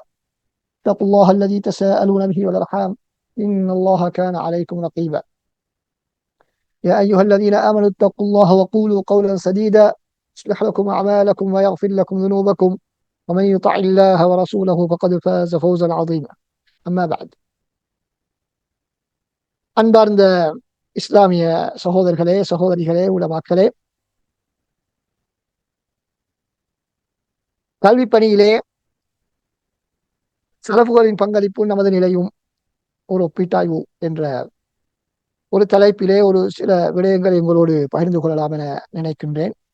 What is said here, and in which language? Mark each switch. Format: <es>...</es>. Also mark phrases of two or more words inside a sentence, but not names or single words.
<ar>اتقوا الله الذي تساءلون به والأرحام، إن الله كان عليكم رقيبا. يا أيها الذين آمنوا اتقوا الله وقولوا قولا سديدا يصلح لكم أعمالكم ويغفر لكم ذنوبكم، ومن يطع الله ورسوله فقد فاز فوزا عظيما. أما بعد،</ar> <ta>அன்பார்ந்த இஸ்லாமிய சகோதரர்களே, சகோதரிகளே, உலமாக்களே, கல்வி பணியிலே சலஃபுகளின் பங்களிப்பு நமது நிலையும் ஒரு ஒப்பீட்டாய்வு என்ற ஒரு தலைப்பிலே ஒரு சில விடயங்களை உங்களோடு பகிர்ந்து கொள்ளலாம் என நினைக்கின்றேன்.</ta>